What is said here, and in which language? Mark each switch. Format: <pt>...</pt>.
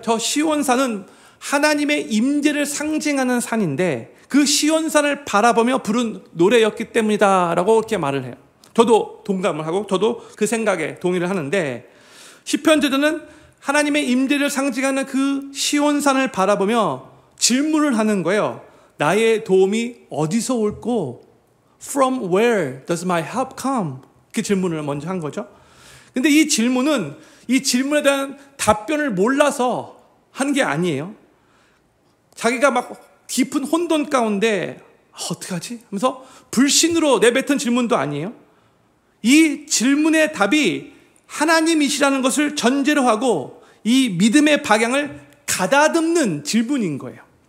<ko>저 시온산은 하나님의 임재를 상징하는 산인데 그 시온산을 바라보며 부른 노래였기 때문이다 라고 이렇게 말을 해요. 저도 동감을 하고 저도 그 생각에 동의를 하는데, 시편 저자는 하나님의 임재를 상징하는 그 시온산을 바라보며 질문을 하는 거예요. 나의 도움이 어디서 올꼬?</ko> <en>From where does my help come?</en> <ko>그 질문을 먼저 한 거죠. 근데 이 질문에 대한 답변을 몰라서 한 게 아니에요. 자기가 막 깊은 혼돈 가운데 어떡하지? 하면서 불신으로 내뱉은 질문도 아니에요. 이 질문의 답이 하나님이시라는 것을 전제로 하고 이 믿음의 방향을 가다듬는 질문인 거예요.</ko>